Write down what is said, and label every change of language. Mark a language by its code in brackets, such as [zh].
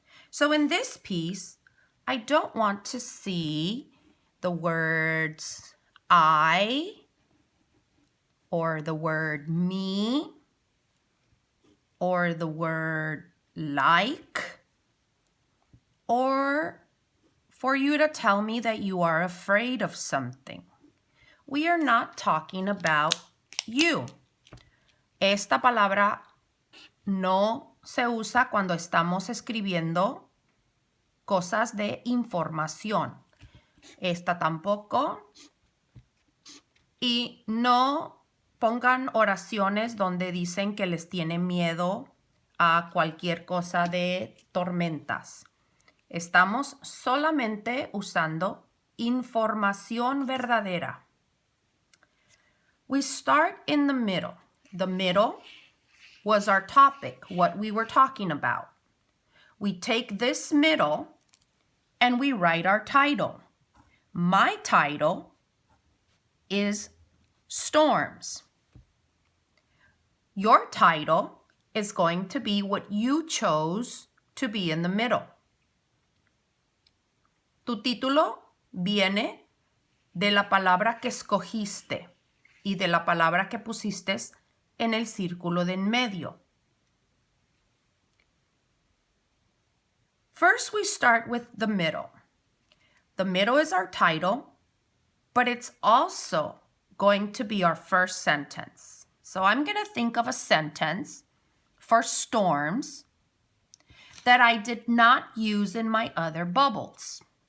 [en] So in this piece, I don't want to see the words I or the word me or the word like, or for you to tell me that you are afraid of something. We are not talking about you. [es] Esta palabra no se usa cuando estamos escribiendo cosas de información. Esta tampoco. Y no pongan oraciones donde dicen que les tienen miedo a cualquier cosa de tormentas. Estamos solamente usando información verdadera. [en] We start in the middle. The middle was our topic, what we were talking about. We take this middle and we write our title. My title is Storms. Your title is going to be what you chose to be in the middle. [es] Tu título viene de la palabra que escogiste y de la palabra que pusiste en el círculo de en medio. [en] First, we start with the middle. The middle is our title, but it's also going to be our first sentence. So I'm going to think of a sentence for storms that I did not use in my other bubbles.